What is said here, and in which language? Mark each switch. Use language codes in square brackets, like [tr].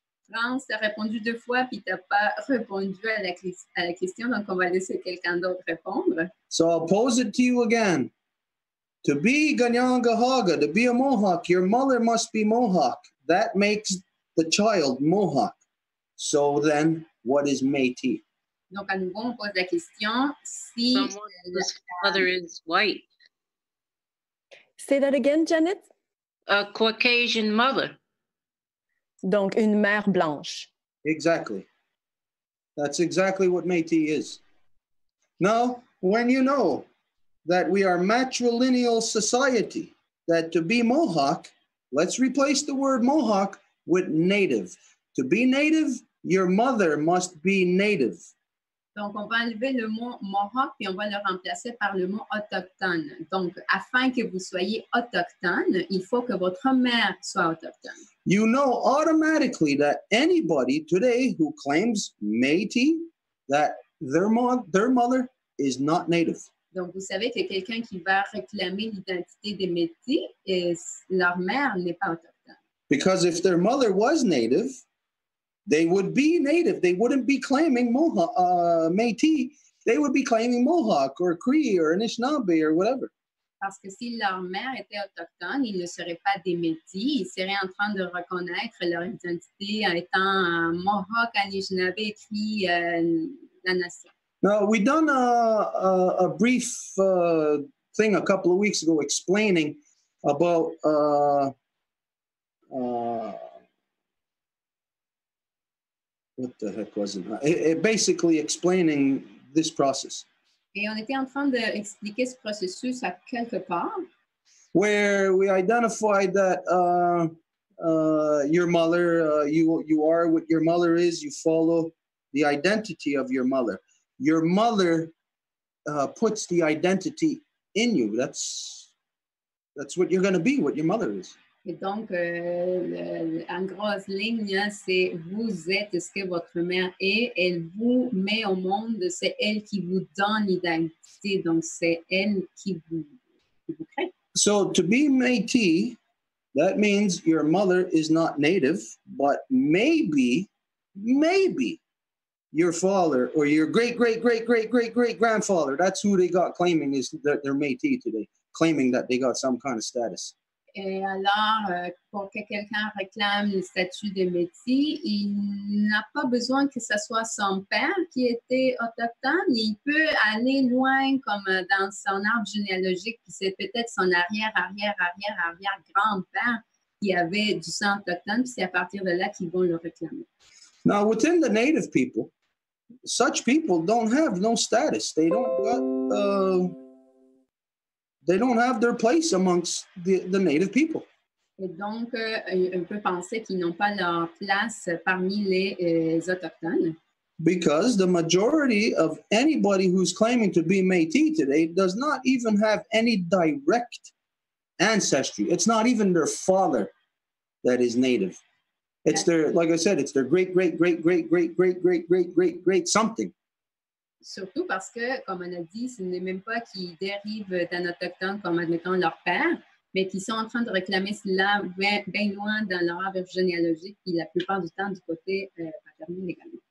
[fr] France, tu as répondu 2 fois, puis tu n'as pas répondu à la question, donc on va laisser quelqu'un d'autre répondre. [en] So I'll pose it to you again. To be Ganyangahaga, to be a Mohawk, your mother must be Mohawk. That makes the child Mohawk. So then, what is Métis? [fr] Donc, à nouveau, on pose la question si... [en] Someone whose mother is white. Say that again, Janet? A Caucasian mother. [fr] Donc, une mère blanche. [en] Exactly. That's exactly what Métis is. Now, when you know that we are matrilineal society, that to be Mohawk, let's replace the word Mohawk with native. To be native, your mother must be native. [fr] Donc, on va enlever le mot Mohawk puis on va le remplacer par le mot autochtone. Donc, afin que vous soyez autochtone, il faut que votre mère soit autochtone. [en] You know automatically that anybody today who claims Métis, that their mother is not native. [fr] Donc, vous savez que quelqu'un qui va réclamer l'identité des Métis, leur mère n'est pas autochtone. [en] Because if their mother was Native, they would be Native. They wouldn't be claiming Métis. They would be claiming Mohawk or Cree or Anishinaabe or whatever. [fr] Parce que si leur mère était autochtone, ils ne seraient pas des Métis. Ils seraient en train de reconnaître leur identité en étant Mohawk, Anishinaabe, Cree, la nation. [en] Now, we done a brief thing a couple of weeks ago explaining about what the heck was it? Basically explaining this process. [fr] Et on était en train d'expliquer ce processus à quelque part. [en] Where we identified that your mother, you are what your mother is, you follow the identity of your mother. Your mother puts the identity in you. That's what you're going to be, what your mother is. [fr] Et donc, en grosse ligne, c'est vous êtes ce que votre mère est. Elle vous met au monde. C'est elle qui vous donne l'identité. Donc, c'est elle qui vous crée. [en] So, to be Métis, that means your mother is not Native, but maybe your father or your great-great-great-great-great-great-grandfather, that's who they got claiming is that they're Métis today, claiming that they got some kind of status. [fr] Et alors, pour que quelqu'un réclame le statut de Métis, il n'a pas besoin que ce soit son père qui était autochtone. Il peut aller loin, comme dans son arbre généalogique, puis c'est peut-être son arrière-grand-père qui avait du sang autochtone, puis c'est à partir de là qu'ils vont le réclamer. [en] Now, within the Native people, such people don't have no status. They don't have their place amongst the Native people. [fr] Et donc, on peut penser qu'ils n'ont pas leur place parmi les Autochtones. [en] Because the majority of anybody who's claiming to be Métis today does not even have any direct ancestry. It's not even their father that is Native. It's their, like I said, it's their great something. [fr] Surtout parce que, comme on a dit, ce n'est même pas qu'ils dérivent d'un autochtone comme, admettons, leur père, mais qu'ils sont en train de réclamer cela bien loin dans leur arbre généalogique, puis la plupart du temps du côté paternel également.